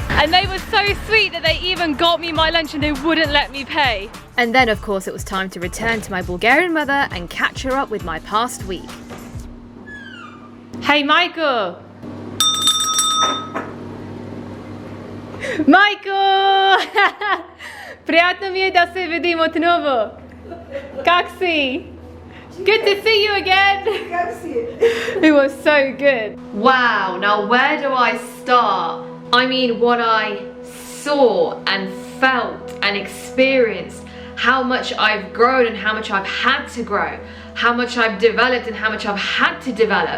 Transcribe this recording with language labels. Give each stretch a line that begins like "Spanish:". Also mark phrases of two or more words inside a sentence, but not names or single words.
English: And they were so sweet that they even got me my lunch and they wouldn't let me pay. And then of course it was time to return to my Bulgarian mother and catch her up with my past week. Hey Michael! Michael!
Bulgarian: Приятно ми е да се видим отново. Как си?
English: Good to see you again. It was so good. Wow, now where do I start? I mean, what I saw and felt and experienced, how much I've grown and how much I've had to grow, how much I've developed and how much I've had to develop.